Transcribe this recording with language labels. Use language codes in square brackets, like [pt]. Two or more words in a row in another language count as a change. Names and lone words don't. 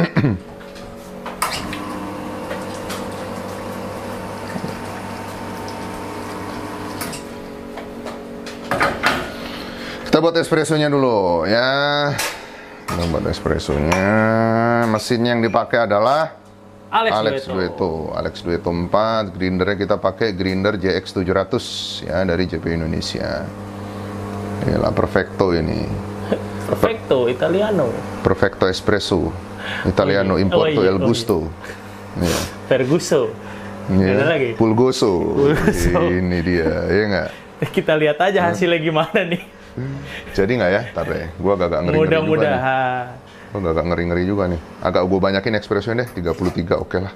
[id] Kita buat espressonya dulu ya. Kita buat espressonya. Mesinnya yang dipakai adalah Alex Duetto 4. Grindernya kita pakai grinder JX 700 ya, dari JP Indonesia. Inilah Perfecto ini. Perfecto Italiano. Perfecto Espresso Italiano Importo El Gusto. Ya. Ferguso. Ya. Lagi. Pulgoso. Ini dia, ya nggak? Kita lihat aja hasilnya gimana nih. Jadi nggak ya? Ntar deh, gue agak ngeri-ngeri juga nih. Mudah-mudahan. Gue agak ngeri-ngeri juga nih. Agak gue banyakin espressonya deh, 33 oke lah.